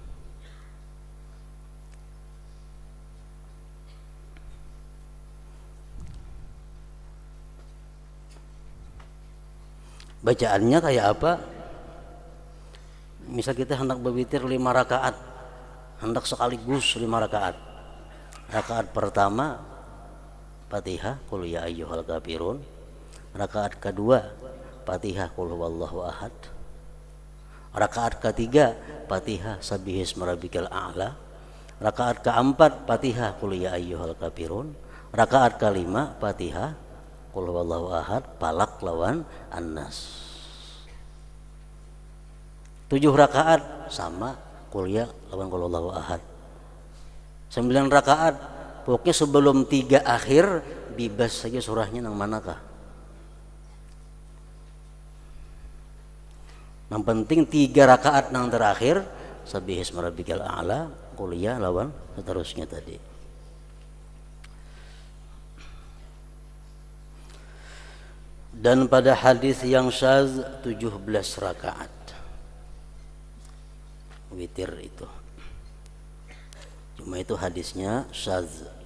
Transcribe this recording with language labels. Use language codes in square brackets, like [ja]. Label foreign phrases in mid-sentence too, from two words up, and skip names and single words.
[id] Bacaannya kayak apa? Misal kita hendak berwitir 5 rakaat, hendak sekaligus 5 rakaat. Rakaat pertama Fatihah qul ya ayyuhal kafirun. Rakaat kedua Fatihah qul huwallahu ahad. Rakaat ketiga Fatihah sabbihisma rabbikal a'la. Rakaat keempat Fatihah qul ya ayyuhal kafirun. Rakaat kelima Fatihah qul huwallahu ahad, Falaq lawan An-Nas. 7 rakaat sama qul ya lawan qul huwallahu ahad. 9 rakaat pokoknya sebelum 3 akhir bebas saja surahnya nang manakah. Yang penting 3 rakaat nang terakhir sabbihisma rabbikal a'la, qul ya lawan seterusnya tadi. Dan pada hadis yang syadz 17 rakaat witir itu. Cuma itu hadisnya syadz.